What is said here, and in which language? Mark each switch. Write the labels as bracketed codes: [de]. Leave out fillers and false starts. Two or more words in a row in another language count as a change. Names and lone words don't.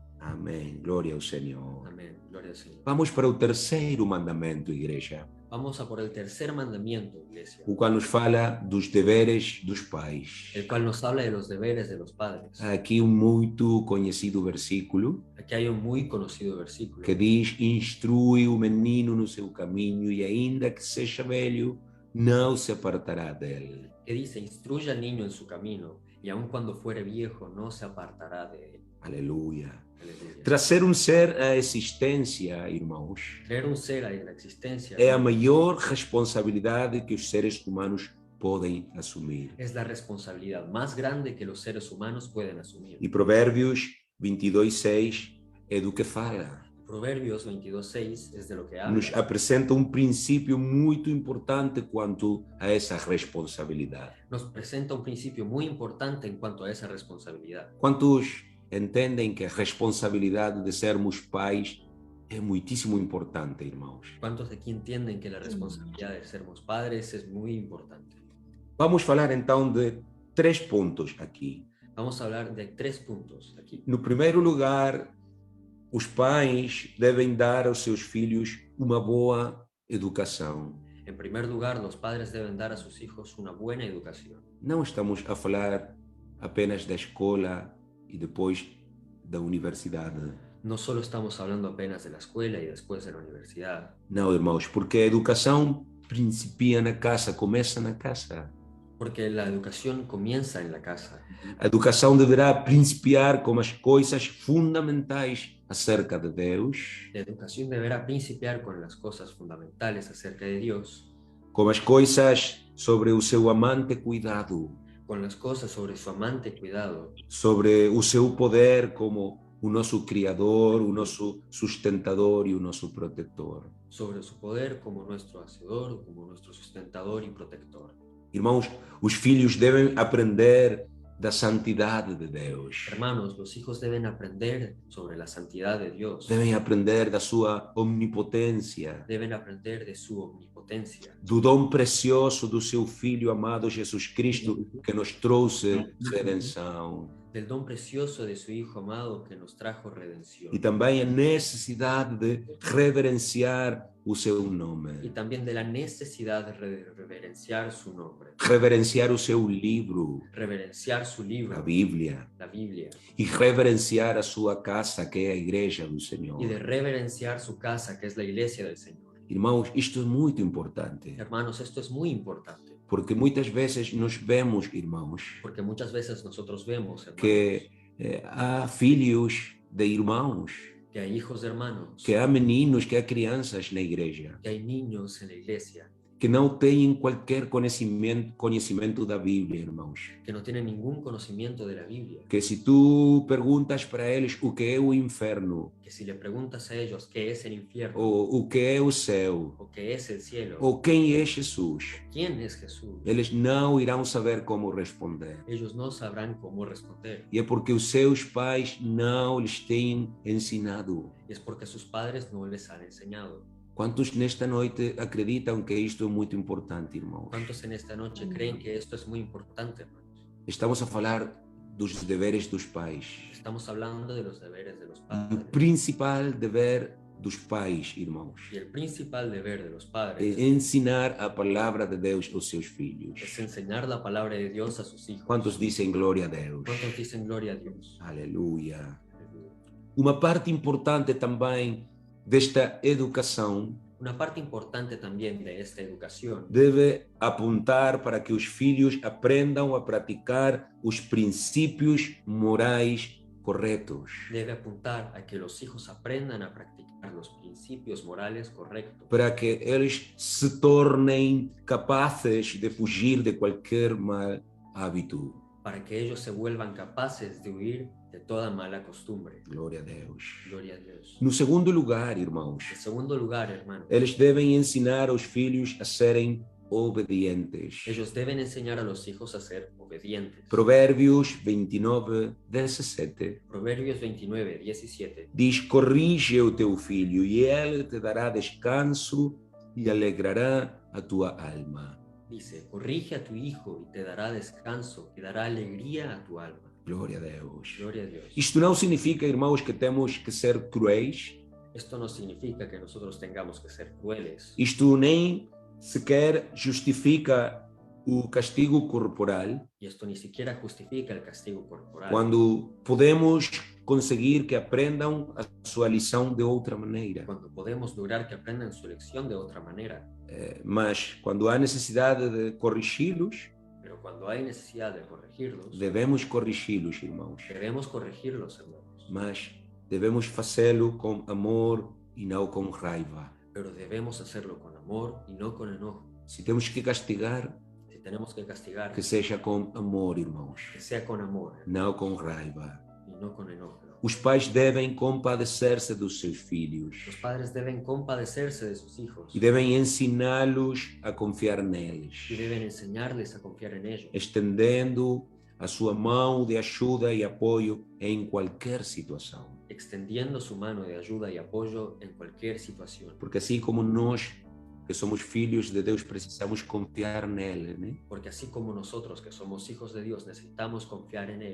[pt] Amém. Glória ao Senhor. [es] Amén. Gloria al Señor. [pt] Vamos para o terceiro mandamento, igreja, [es] Vamos a por el tercer mandamiento, iglesia, [pt] o qual nos fala dos deveres dos pais. [es] el cual nos habla de los deberes de los padres. [pt] Aqui muito conhecido versículo [es] Aquí hay un muy conocido versículo [pt] que diz: instrui o menino no seu caminho e ainda que seja velho, não se apartará dele. [es] que dice, instruye al niño en su camino y aun cuando fuere viejo no se apartará de él. [pt] Aleluia. [es] Aleluya. [pt] Trazer um ser à existência, irmãos, [es] Traer un ser a la existencia [pt] é a maior responsabilidade que os seres humanos podem assumir. [es] es la responsabilidad más grande que los seres humanos pueden asumir. [pt] E Provérbios 22:6 é do que fala. [es] Proverbios 22:6 es de lo que habla. [pt] Nos apresenta um princípio muito importante quanto a essa responsabilidade. [es] Nos presenta un principio muy importante en cuanto a esa responsabilidad. [pt] Quantos entendem que a responsabilidade de sermos pais é muitíssimo importante, irmãos? [es] ¿Cuántos de aquí entienden que la responsabilidad de sermos padres es muy importante? [pt] Vamos falar então de 3 pontos aqui. [es] Vamos a hablar de 3 puntos aquí. [pt] No primeiro lugar, os pais devem dar aos seus filhos uma boa educação. [es] En primer lugar, los padres deben dar a sus hijos una buena educación. [pt] Não estamos a falar apenas da escola e depois da universidade. [es] No solo estamos hablando apenas de la escuela y después de la universidad. [pt] Não, irmãos, porque a educação principia na casa, começa na casa. [es] Porque la educación comienza en la casa. [pt] A educação deverá principiar com as coisas fundamentais acerca de Deus, [es] La educación deberá principiar con las cosas fundamentales acerca de Dios, [pt] com as coisas sobre o seu amante cuidado, [es] con las cosas sobre su amante cuidado, [pt] sobre o seu poder como o nosso Criador, o nosso sustentador e o nosso protetor. [es] sobre su poder como nuestro hacedor, como nuestro sustentador y protector. [pt] Irmãos, os filhos devem aprender da santidade de Deus. [es] Hermanos, los hijos deben aprender sobre la santidad de Dios, [pt] Devem aprender da sua omnipotência, [es] deben aprender de su omnipotencia, [pt] do dom precioso do seu Filho amado Jesus Cristo, que nos trouxe redenção. [es] del don precioso de su Hijo amado que nos trajo redención, [pt] E também a necessidade de reverenciar o seu nome, [es] y también de la necesidad de reverenciar su nombre, [pt] reverenciar o seu livro, [es] reverenciar su [pt] a [es] libro, [pt] Bíblia, [es] la Biblia, [pt] e reverenciar a sua casa, que é a igreja do Senhor. [es] y de reverenciar su casa, que es la iglesia del Señor. [pt] Irmãos, isto é muito importante, [es] Hermanos, esto es muy importante, [pt] porque muitas vezes nós vemos, irmãos, [es] porque muchas veces nosotros vemos, hermanos, [pt] que há filhos de irmãos, [es] que hay hijos de hermanos, [pt] que há meninos, que há crianças na igreja, [es] que hay niños en la iglesia, [pt] que não têm qualquer conhecimento da Bíblia, irmãos. [es] que no tienen ningún conocimiento de la Biblia, [pt] Que se tu perguntas para eles o que é o inferno, [es] que si le preguntas a ellos qué es el infierno, [pt] ou o que é o céu, [es] o qué es el cielo, [pt] ou quem é Jesus, [es] quién es Jesús, [pt] eles não irão saber como responder. [es] ellos no sabrán cómo responder. [pt] E é porque os seus pais não lhes têm ensinado. [es] Y es porque sus padres no les han enseñado. [pt] Quantos nesta noite acreditam que isto é muito importante, irmãos? [es] ¿Cuántos en esta noche creen que esto es muy importante, hermanos? [pt] Estamos a falar dos deveres dos pais. [es] Estamos hablando de los deberes de los [pt] E o [es] padres. [pt] principal dever dos pais, irmãos, [es] Y el principal deber de los padres [pt] é ensinar a palavra de Deus aos seus filhos. [es] es enseñar la palabra de Dios a sus hijos. [pt] Quantos dizem glória a Deus? [es] ¿Cuántos dicen gloria a Dios? [pt] Aleluia. Uma parte importante também desta educação [es] Una parte importante también de esta educación [pt] deve apontar para que os filhos aprendam a praticar os princípios morais corretos, [es] debe apuntar a que los hijos aprendan a practicar los principios morales correctos, [pt] para que eles se tornem capazes de fugir de qualquer mau hábito. [es] para que ellos se vuelvan capaces de huir de toda mala costumbre. [pt] Glória a Deus. [es] Gloria a Dios. [pt] No segundo lugar, irmãos, [es] En segundo lugar, hermanos, [pt] eles devem ensinar aos filhos a serem obedientes. [es] ellos deben enseñar a los hijos a ser obedientes. [pt] Provérbios 29, 17 [es] Proverbios 29, 17 [pt] diz: corrige o teu filho e ele te dará descanso e alegrará a tua alma. [es] dice, corrige a tu hijo y te dará descanso, y dará alegría a tu alma. [pt] Glória a Deus. [es] Gloria a Dios. [pt] Isto não significa, irmãos, que temos que ser cruéis. [es] Esto no significa que nosotros tengamos que ser crueles. [pt] Isto nem sequer justifica o castigo corporal, [es] Y esto ni siquiera justifica el castigo corporal. [pt] quando podemos conseguir que aprendam a sua lição de outra maneira. [es] Cuando podemos lograr que aprendan su lección de otra manera. [pt] Mas quando há necessidade de corrigi-los, [es] Pero cuando hay necesidad de corregirlos, [pt] devemos corrigi-los, irmãos. [es] debemos corregirlos, hermanos. [pt] Mas devemos fazê-lo com amor e não com raiva. [es] Pero debemos hacerlo con amor y no con enojo. [pt] Se temos que castigar, [es] Si tenemos que castigar, [pt] que seja com amor, irmãos, [es] que sea con amor [pt] não com raiva. [es] y no con enojo. [pt] Os pais devem compadecer-se dos seus filhos [es] Los padres deben compadecerse de sus hijos [pt] e devem ensiná-los a confiar neles, [es] y deben enseñarles a confiar en ellos, [pt] estendendo a sua mão de ajuda e apoio em qualquer situação. [es] extendiendo su mano de ayuda y apoyo en cualquier situación. [pt] Porque assim como nós, que somos filhos de Deus, precisamos confiar nele, né? [es] Porque así como nosotros que somos hijos de Dios necesitamos confiar en